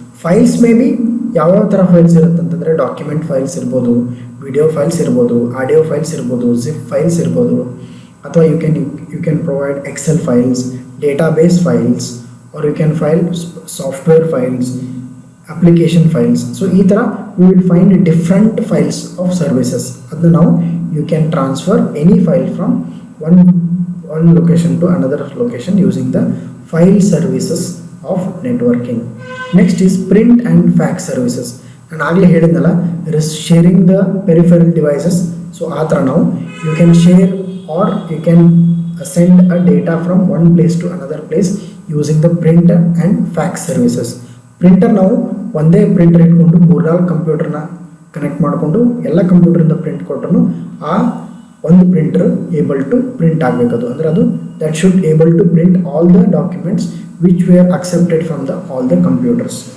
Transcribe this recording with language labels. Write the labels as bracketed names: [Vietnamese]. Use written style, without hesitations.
[English] files may be [Kannada] ಯಾವ್ಯಾವ ಥರ files ಇರುತ್ತೆ ಅಂತಂದರೆ ಡಾಕ್ಯುಮೆಂಟ್ ಫೈಲ್ಸ್ ಇರ್ಬೋದು, ವಿಡಿಯೋ ಫೈಲ್ಸ್ ಇರ್ಬೋದು, ಆಡಿಯೋ ಫೈಲ್ಸ್ ಇರ್ಬೋದು, ಜಿಪ್ ಫೈಲ್ಸ್ ಇರ್ಬೋದು, ಅಥವಾ [English] You can provide excel files, database files, or you can file software files, application files. So [Kannada] ಈ ಥರ [English] We will find different files of services. [Kannada] ಅದನ್ನ ನಾವು [English] You can transfer any file from one location to another location using the file services of networking. Next is print and fax services. [Kannada] ನಾನು ಆಗಲೇ ಹೇಳಿದ್ನಲ್ಲ, [English] there is sharing the peripheral devices. So [Kannada] ಆ ಥರ ನಾವು [English] you can share or you can send a data from one place to another place using the print and fax services. [Kannada] Printer ನಾವು ಒಂದೇ printer ಇಟ್ಕೊಂಡು 3-4 ಕಂಪ್ಯೂಟರ್ನ connect ಮಾಡಿಕೊಂಡು ಎಲ್ಲ ಕಂಪ್ಯೂಟರಿಂದ print ಕೊಟ್ಟರು ಆ ಒಂದು ಪ್ರಿಂಟರ್ [English] able to print [Kannada] ಆಗಬೇಕದು. ಅಂದರೆ ಅದು [English] That should able to print all the documents which were accepted from all the computers.